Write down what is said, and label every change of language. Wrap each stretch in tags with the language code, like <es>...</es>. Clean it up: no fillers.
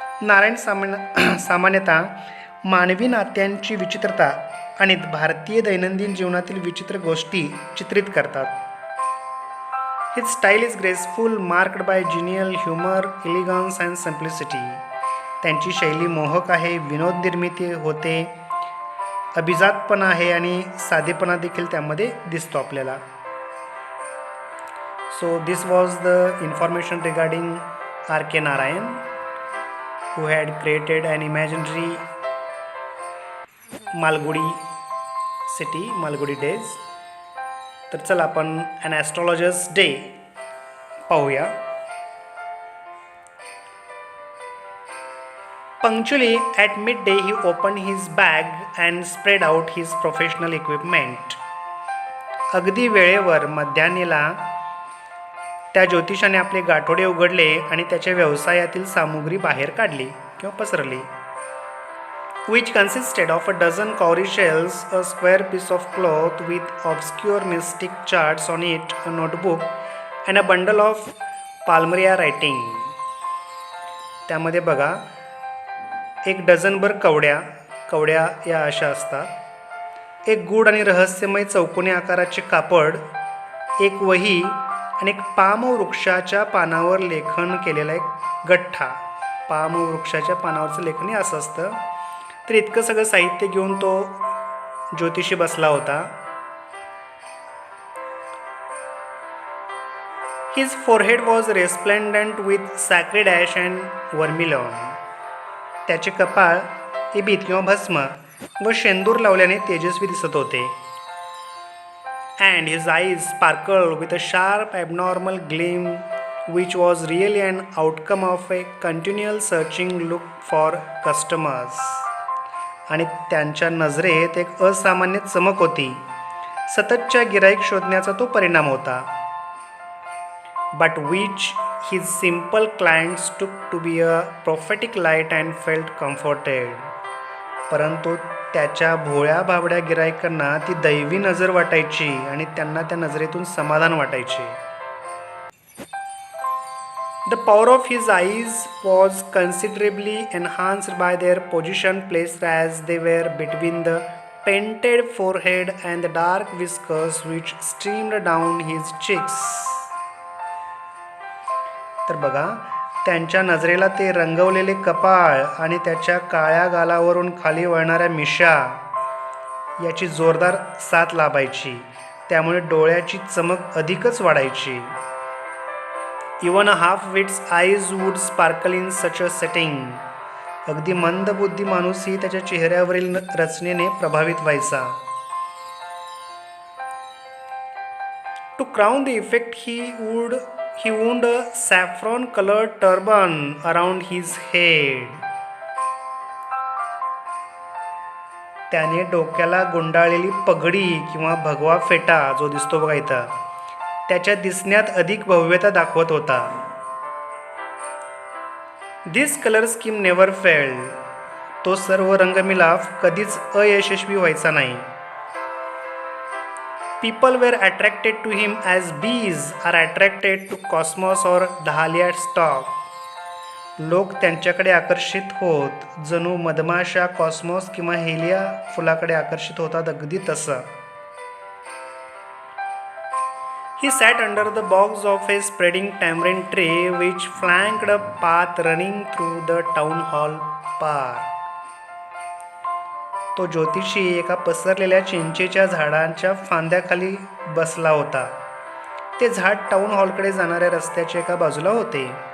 <mr>नारायण सामान्यतः मानवी नात्यांची विचित्रता आणि भारतीय दैनंदिन जीवनातील विचित्र गोष्टी चित्रित करतात.</mr> <en>His style is graceful, marked by genial humor, elegance and simplicity.</en> <mr>त्यांची शैली मोहक आहे, विनोद निर्मिती होते, अभिजातपणा आहे आणि साधेपणा देखील त्यामध्ये दिसतो आपल्याला.</mr> <en>So this was the information regarding R.K. Narayan, who had created an imaginary Malgudi city, Malgudi days.</en> <mr>तर चला आपण an astrologer's day पाहूया.</mr> <en>Punctually at midday he opened his bag and spread out his professional equipment.</en> <mr>अगदी वेळेवर मध्यान्हीला त्या ज्योतिषाने आपले गाठोडे उघडले आणि त्याच्या व्यवसायातील सामुग्री बाहेर काढली किंवा पसरली.</mr> <en>Which consisted of a dozen cowrie shells, a square piece of cloth with obscure mystic charts on it, a notebook, and a bundle of palmyra writing.</en> <mr>त्यामध्ये बघा, एक डझनभर कवड्या या अशा असतात, एक गूढ आणि रहस्यमय चौकोनी आकाराचे कापड, एक वही आणि एक पाम वृक्षाच्या पानावर लेखन केलेला एक गठ्ठा. पाम वृक्षाच्या पानावरचं लेखन असं असतं. तर इतकं सगळं साहित्य घेऊन तो ज्योतिषी बसला होता.</mr> <en>His forehead was resplendent with sacred ash and vermilion.</en> <mr>त्याचे कपाळ इबीत किंवा भस्म व शेंदूर लावल्याने तेजस्वी दिसत होते.</mr> <en>And his eyes sparkled with a sharp abnormal gleam which was really an outcome of a continual searching look for customers.</en> <mr>आणि त्यांच्या नजरेत एक असामान्य चमक होती. सततच्या गिराईक शोधण्याचा तो परिणाम होता.</mr> <en>But which his simple clients took to be a prophetic light and felt comforted.</en> <mr>परंतु त्याच्या भोळ्या भाबड्या गिरायकांना ती दैवी नजर वाटायची आणि त्यांना त्या नजरेतून समाधान वाटायचे.</mr> <en>The power of his eyes was considerably enhanced by their position placed as they were between the painted forehead and the dark whiskers which streamed down his cheeks.</en> <mr>तर बघा, त्यांच्या नजरेला ते रंगवलेले कपाळ आणि त्याच्या काळ्या गालावरून खाली वळणाऱ्या मिशा याची जोरदार साथ लाभायची. त्यामुळे डोळ्याची चमक अधिकच वाढायची.</mr> <en>Even a half wit's eyes would sparkle in such a setting.</en> <mr>अगदी मंदबुद्धी माणूसही त्याच्या चेहऱ्यावरील रचनेने प्रभावित व्हायचा.</mr> <en>To crown the effect he wound a saffron colored turban around his head.</en> <mr>त्याने डोक्याला गुंडाळलेली पगडी किंवा भगवा फेटा जो दिसतो बघा इथं, त्याच्या दिसण्यात अधिक भव्यता दाखवत होता.</mr> <en>This color scheme never failed.</en> <mr>तो सर्व रंगमिलाफ कधीच अयशस्वी व्हायचा नाही.</mr> <en>People were attracted to him as bees are attracted to cosmos or dahlia stalk.</en> <mr>लोक त्यांच्याकडे आकर्षित होत जणू मधमाशा कॉस्मॉस किंवा हेलिया फुलाकडे आकर्षित होतात, अगदी तसं.</mr> <en>He sat under the boughs of a spreading tamarind tree which flanked a path running through the town hall park.</en> <mr>तो ज्योतिषी एका पसरलेल्या चिंचेच्या झाडांच्या फांद्याखाली बसला होता. ते झाड टाउन हॉलकडे जाणाऱ्या रस्त्याच्या एका बाजूला होते.</mr>